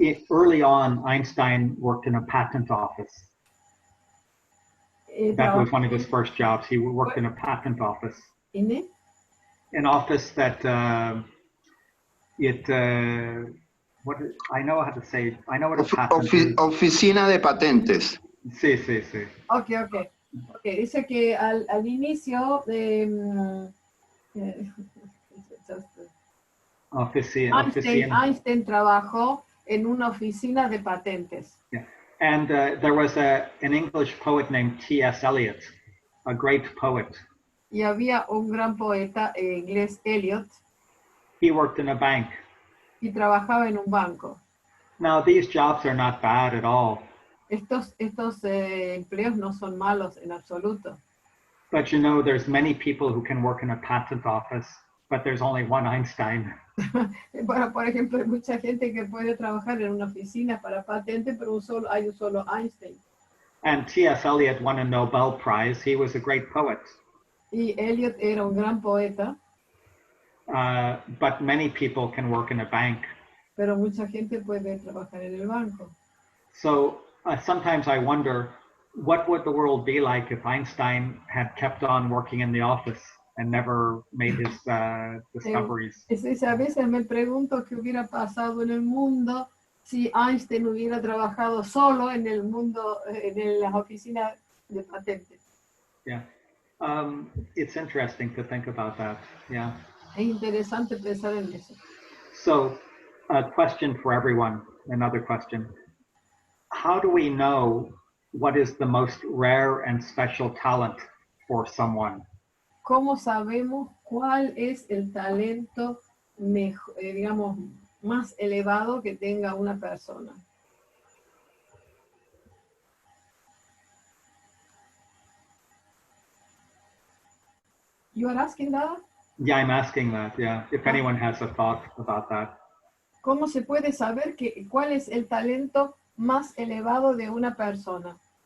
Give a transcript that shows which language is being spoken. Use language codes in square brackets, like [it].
[en] Early on, Einstein worked in a patent office. That was one of his first jobs. He worked in a patent office. ¿Ine? An office that I know how to say, I know what a patent is. [es] Oficina de patentes. Sí, sí, sí. Ok. Dice que al inicio de Einstein trabajó en una oficina de patentes. [en] Yeah. And there was an English poet named T.S. Eliot, a great poet. [es] Y había un gran poeta inglés, Eliot. [en] He worked in a bank. [es] Y trabajaba en un banco. [en] Now, these jobs are not bad at all. [es] Estos empleos no son malos en absoluto. [en] But you know, there's many people who can work in a patent office, but there's only one Einstein. [es] Bueno, por ejemplo, hay mucha gente que puede trabajar en una oficina para patente, pero hay un solo Einstein. [en] And T.S. Eliot won a Nobel Prize. He was a great poet. [es] Y Eliot era un gran poeta. [en] But many people can work in a bank. [es] Pero mucha gente puede trabajar en el banco. [en] So sometimes I wonder, what would the world be like if Einstein had kept on working in the office and never made his discoveries? [es] A veces me pregunto qué hubiera pasado en el mundo si Einstein hubiera trabajado solo en el mundo, en las oficinas de patentes. [en] Yeah, it's interesting to think about that. Yeah. [es] Es interesante pensar en eso. [en] So, a question for everyone, another question. How do we know what is the most rare and special talent for someone? [es] ¿Cómo sabemos cuál es el talento digamos, más elevado que tenga una persona? [en] You are asking that? Yeah, I'm asking that, yeah. If anyone has a thought about that. [es] ¿Cómo se puede saber cuál es el talento más elevado de una persona?